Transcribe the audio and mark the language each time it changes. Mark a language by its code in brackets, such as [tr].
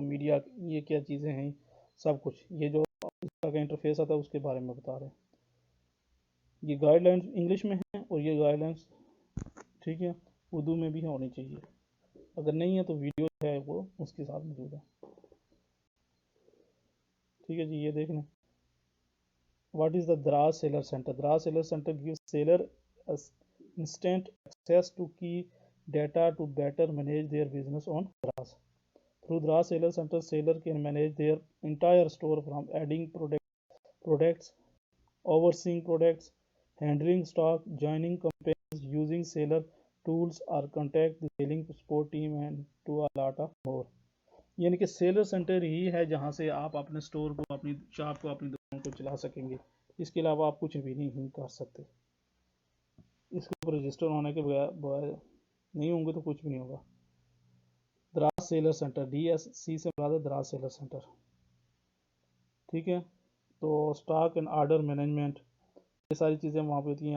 [ur] Media یہ کیا چیزیں ہیں، سب کچھ. یہ جو اس کا انٹرفیس آتا ہے اس کے بارے میں بتا رہے ہیں. یہ گائیڈ لائنس انگلش میں ہیں اور یہ گائیڈ لائنس ٹھیک ہے اردو میں بھی ہونی چاہیے، اگر نہیں ہے تو ویڈیو ہے وہ اس کے ساتھ موجود ہے. ٹھیک ہے جی، یہ دیکھ لیں. [en] What is the Daraz seller centre? Daraz seller centre gives seller instant access to key data to better manage their business on Draz. Through Draz Seller Center, seller can manage their entire store from adding products, overseeing products, handling stock, joining campaigns, using seller tools, or contact the selling support team and to a lot of more. [ur] یعنی کہ seller centre ہی ہے جہاں سے آپ اپنے store کو، اپنی shop کو، اپنی دکان کو چلا سکیں گے. اس کے علاوہ آپ کچھ بھی نہیں کر سکتے. اس کے اوپر رجسٹر ہونے کے بغیر نہیں ہوں گے تو کچھ بھی نہیں ہوگا. دراز سیلر سینٹر، DSC سے مراد ہے دراز سیلر سینٹر. ٹھیک ہے، تو اسٹاک اینڈ آرڈر مینجمنٹ، یہ ساری چیزیں وہاں پہ ہوتی ہیں.